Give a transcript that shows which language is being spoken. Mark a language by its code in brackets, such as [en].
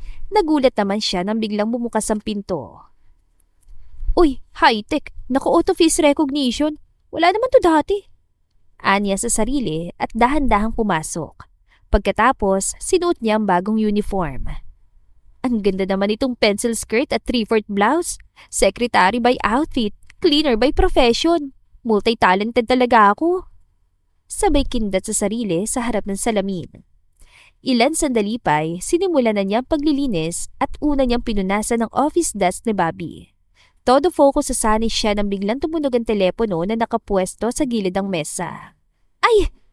[tl] Nagulat naman siya nang biglang bumukas ang pinto. Uy, high-tech. Naka-auto face recognition. Wala naman to dati. Anya sa sarili at dahan-dahang pumasok. Pagkatapos, sinuot niya ang bagong uniform. Ang ganda naman itong pencil skirt at 3/4 blouse. [en] Secretary by outfit, cleaner by profession. [tl] Multi-talented talaga ako. Sabay kindat sa sarili sa harap ng salamin. Ilan sandali pa'y sinimula na niya ang paglilinis at una niyang pinunasan ng office desk ni Bobby. Todo focus sa sanis siya nang biglang tumunog ang telepono na nakapwesto sa gilid ng mesa. Ay!